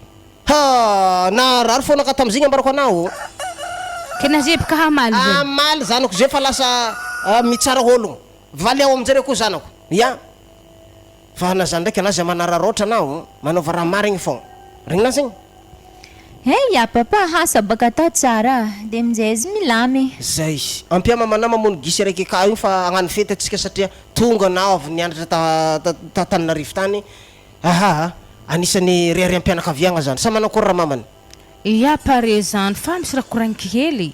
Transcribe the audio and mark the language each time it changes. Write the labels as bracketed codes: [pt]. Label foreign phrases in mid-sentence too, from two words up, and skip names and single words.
[mg] Ha narary foana ka tam'zigny ambarako anao. Kena zebaka hamaly zay. Amaly zanako zay fa lasa mitsara ologno. Valy ao aminjare koa zanako. Ya. Fa na zany ndraiky anazy manararotra anao manaova raha marigny fogna. Regnina zagny. Ya papa hasa baka tao tsara de amin'izay izy milamy. Zay. Ampiama manama mamono gisy raiky ka io fa agnano fety atsika satria tonga anao avy nianatra Tananarivo tany. Anisany riary ampianakaviagna zany. Sa manao kory raha mamany? Iya pare zany fa misy raha koragniky hely.